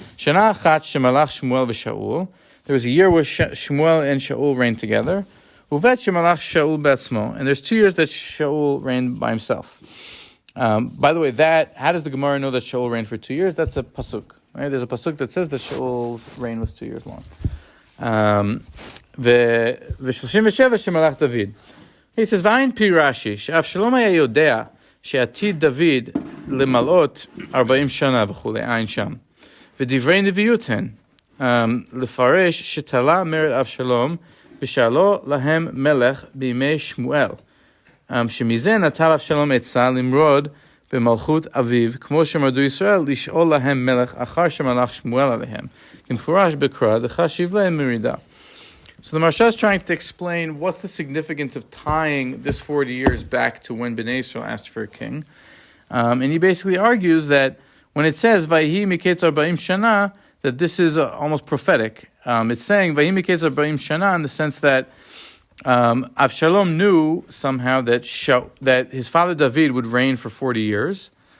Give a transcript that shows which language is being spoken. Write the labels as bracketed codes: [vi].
[he] Shana Achat Shemalach Shmuel v'Shaul. [en] There was a year where Shmuel and Shaul reigned together. [he] Uvet Shemalach Shaul Betzmo, [en] and there's 2 years that Shaul reigned by himself. By the way, how does the Gemara know that Shaul reigned for 2 years? That's a pasuk. Right? There's a pasuk that says that Shaul's reign was 2 years long. [he] ו-37 שמלך דוד. [en] He says, [he] ואין פי רש"י, שאבשלום היה יודע שעתיד דוד למלאות 40 שנה וכולי, אין שם. ודברי נביאות הן, לפרש שתלה מרד אבשלום, ושאלו להם מלך בימי שמואל. שמזה נטל אבשלום עצה למרוד במלכות אביו, כמו שמרדו ישראל, לשאול להם מלך אחר שמלך שמואל עליהם. כמפורש בקרא, דחשיב להם מרידה. [en] So the Maharsha is trying to explain what's the significance of tying this 40 years back to when Bnai Yisrael asked for a king. And he basically argues that when it says, [he] Vayhi miketz Arba'im shana, [en] that this is almost prophetic. It's saying, [he] Vayhi miketz Arba'im shana, [en] in the sense that Avshalom knew somehow that his father David would reign for 40 years.